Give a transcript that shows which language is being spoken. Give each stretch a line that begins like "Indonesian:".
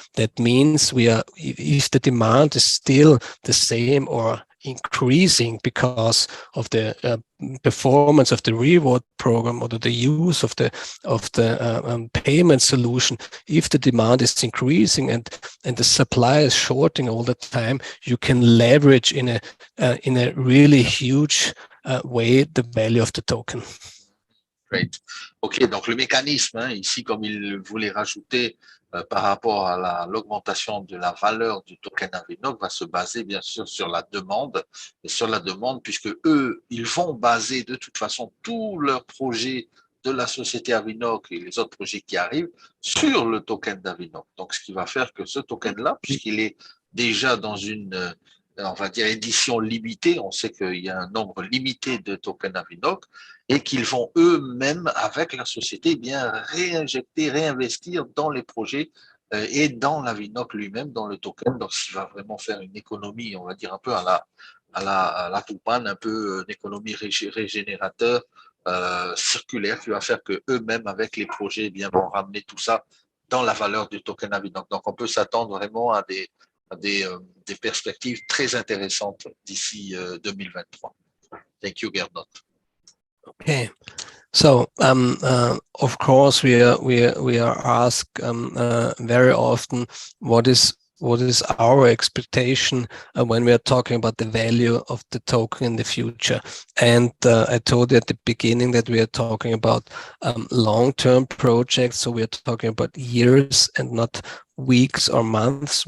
English: That means if the demand is still the same or increasing because of the performance of the reward program or the use of the payment solution, if the demand is increasing and the supply is shorting all the time, you can leverage in a really huge way the value of the token. Great.
French: OK, donc le mécanisme, ici, comme il voulait rajouter par rapport à l'augmentation de la valeur du token Avinoc, va se baser bien sûr sur la demande, et sur la demande, puisque eux, ils vont baser de toute façon tous leurs projets de la société Avinoc et les autres projets qui arrivent sur le token d'Avinoc. Donc, ce qui va faire que ce token-là, puisqu'il est déjà dans une, on va dire, édition limitée, on sait qu'il y a un nombre limité de tokens Avinoc, et qu'ils vont eux-mêmes, avec la société, bien réinjecter, réinvestir dans les projets et dans l'Avinoc lui-même, dans le token. Donc, ce qui va vraiment faire une économie, on va dire, un peu à la Toupane, un peu une économie régénérateur, circulaire, qui va faire qu'eux-mêmes, avec les projets, eh bien, vont ramener tout ça dans la valeur du token Avinoc. Donc, on peut s'attendre vraiment à des perspectives très intéressantes d'ici 2023.
English: Thank you, Gernot. Okay, so of course we are asked very often what is our expectation when we are talking about the value of the token in the future. And I told you at the beginning that we are talking about long-term projects, so we are talking about years and not weeks or months.